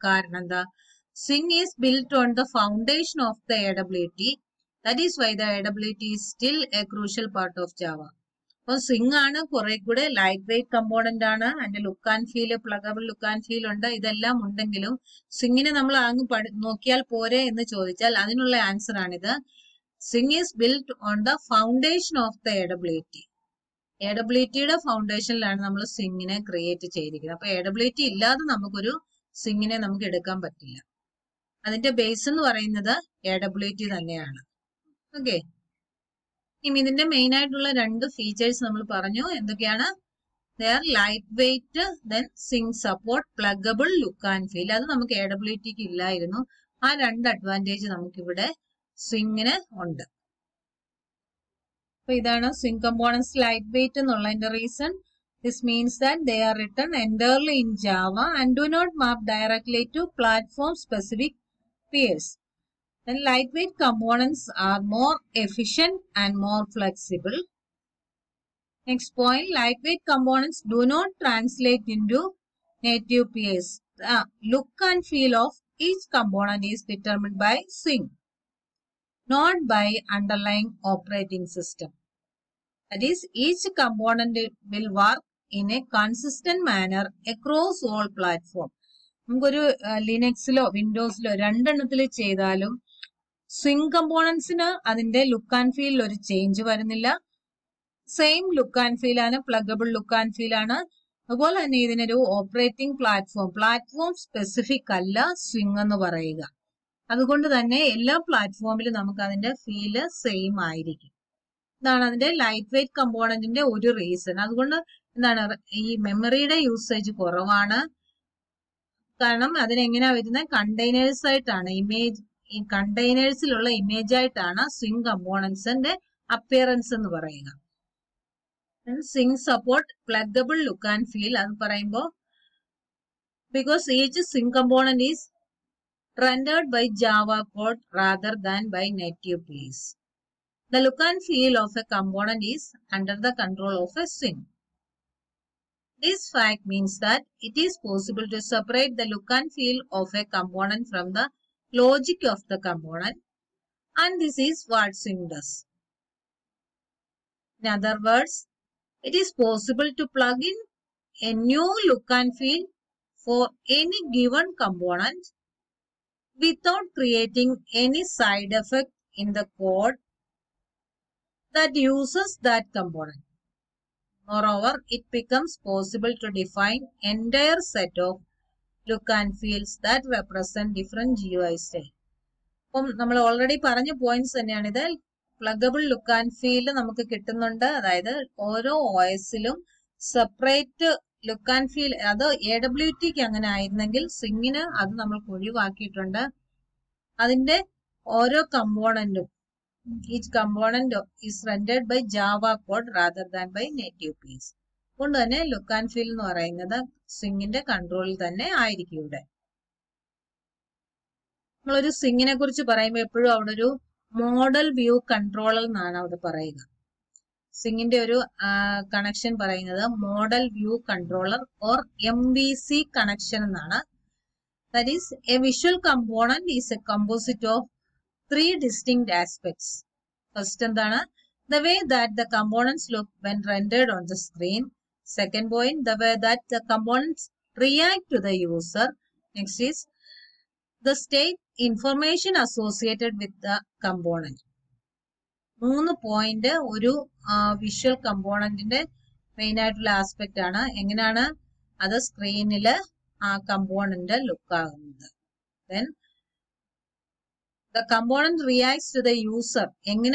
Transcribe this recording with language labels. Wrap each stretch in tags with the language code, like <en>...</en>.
<ml>കാരണം എന്താ,</ml> <en>Swing is built on the foundation of the AWT. That is why the AWT is still a crucial part of Java.</en> <ml>അപ്പോൾ Swing ആണ് കുറെ കൂടെ light weight component ആണ്. അതിന്റെ look and feel, പ്ലഗബിൾ look and feel ഉണ്ട്. ഇതെല്ലാം ഉണ്ടെങ്കിലും Swingനെ നമ്മൾ അങ്ങ് നോക്കിയാൽ പോരെ എന്ന് ചോദിച്ചാൽ അതിനുള്ള ആൻസർ ആണിത്.</ml> <en>Swing is built on the foundation of the AWT.</en> <ml>AWT-യുടെ ഫൗണ്ടേഷനിലാണ് നമ്മൾ സ്വിങ്ങിനെ ക്രിയേറ്റ് ചെയ്തിരിക്കുന്നത്. അപ്പൊ AWT ഇല്ലാതെ നമുക്കൊരു സ്വിങ്ങിനെ നമുക്ക് എടുക്കാൻ പറ്റില്ല. അതിന്റെ ബേസ് എന്ന് പറയുന്നത് AWT തന്നെയാണ്. ഓക്കെ, ഇനി ഇതിന്റെ മെയിൻ ആയിട്ടുള്ള രണ്ട് ഫീച്ചേഴ്സ് നമ്മൾ പറഞ്ഞു. എന്തൊക്കെയാണ്?</ml> <en>They are light weight, then Swing support, pluggable look and feel.</en> <ml>അത് നമുക്ക് AWT-ക്ക് ഇല്ലായിരുന്നു. ആ രണ്ട് അഡ്വാൻറ്റേജ് നമുക്കിവിടെ സ്വിങ്ങിന് ഉണ്ട്. അപ്പൊ ഇതാണ് സ്വിംഗ് കമ്പോണൻസ് ലൈറ്റ് വെയിറ്റ് എന്നുള്ളതിന്റെ reason.</ml> <en>This means that they are written entirely in Java and do not map directly to platform specific peers. Then lightweight components are more efficient and more flexible. Next point, lightweight components do not translate into native peers. The look and feel of each component is determined by Swing, not by underlying operating system. That is, each component will work in a consistent manner across all platforms.</en> <ml>നമുക്കൊരു ലിനക്സിലോ വിൻഡോസിലോ രണ്ടെണ്ണത്തിൽ ചെയ്താലും swing കമ്പോണൻസിന് അതിന്റെ look and ഫീലിൽ ഒരു change വരുന്നില്ല. Same look and feel ആണ്, പ്ലഗബിൾ look and feel ആണ്. അതുപോലെ തന്നെ ഇതിനൊരു ഓപ്പറേറ്റിംഗ് പ്ലാറ്റ്ഫോം സ്പെസിഫിക് അല്ല സ്വിംഗ് എന്ന് പറയുക. അതുകൊണ്ട് തന്നെ എല്ലാ പ്ലാറ്റ്ഫോമിലും നമുക്ക് അതിന്റെ ഫീല് സെയിം ആയിരിക്കും. ഇതാണ് അതിന്റെ ലൈറ്റ് വെയിറ്റ് കമ്പോണന്റിന്റെ ഒരു റീസൺ. അതുകൊണ്ട് എന്താണ്, ഈ മെമ്മറിയുടെ യൂസേജ് കുറവാണ്. കാരണം അതിനെങ്ങനെയാ വരുന്നത്, കണ്ടെയ്നേഴ്സ് ആയിട്ടാണ്. ഈ കണ്ടെയ്നേഴ്സിലുള്ള ഇമേജ് ആയിട്ടാണ് സ്വിംഗ് കമ്പോണൻസിന്റെ അപ്പിയറൻസ് എന്ന് പറയുക.</ml> <en>Swing support pluggable look and feel</en> <ml>അത് പറയുമ്പോൾ,</ml> <en>Because each Swing component is rendered by Java code rather than by native peers. The look and feel of a component is under the control of a Swing. This fact means that it is possible to separate the look and feel of a component from the logic of the component, and this is what Swing does. In other words, it is possible to plug in a new look and feel for any given component without creating any side effect in the code that uses that component. Moreover, it becomes possible to define entire set of look and feels that represent different GUI style.</en> <ml>അപ്പം നമ്മൾ already പറഞ്ഞ points തന്നെയാണിത്. പ്ലഗബിൾ look and feel നമുക്ക് കിട്ടുന്നുണ്ട്. അതായത് ഓരോ OS-ലും separate look and feel. അത് AWT-ക്ക് അങ്ങനെ ആയിരുന്നെങ്കിൽ സ്വിങ്ങിന് അത് നമ്മൾ ഒഴിവാക്കിയിട്ടുണ്ട്. അതിന്റെ ഓരോ കമ്പോണന്റും,</ml> <en>Each component is rendered by Java code rather than by native peers.</en> <ml>അതുകൊണ്ട് തന്നെ ലുക്ക് ആൻഡ് ഫീൽ എന്ന് പറയുന്നത് സ്വിങ്ങിന്റെ കൺട്രോളിൽ തന്നെ ആയിരിക്കും. ഇവിടെ നമ്മളൊരു സ്വിങ്ങിനെ കുറിച്ച് പറയുമ്പോൾ എപ്പോഴും അവിടെ ഒരു മോഡൽ വ്യൂ കൺട്രോളർ എന്നാണ് അവിടെ പറയുക. സ്വിങ്ങിന്റെ ഒരു കണക്ഷൻ പറയുന്നത് model view controller or MVC connection എന്നാണ്.</ml> <en>That is, a visual component is a composite of three distinct aspects. First</en> <ml>എന്താണ്,</ml> <en>the way that the components look when rendered on the screen. Second point, the way that the components react to the user. Next is the state information associated with the component.</en> <ml>3 point ഒരു visual കമ്പോണന്റിന്റെ main ആയിട്ടുള്ള aspect ആണ്. എങ്ങനെയാണ് അത് സ്ക്രീനില് ആ component look ആകുന്നത്.</ml> <en>Then the component reacts to the user.</en> <ml>എങ്ങനെയാണ് യൂസറിനോട് അത് react ചെയ്യുക, ഏത് കമ്പോണന്റും ആയിക്കോട്ടെ.</ml>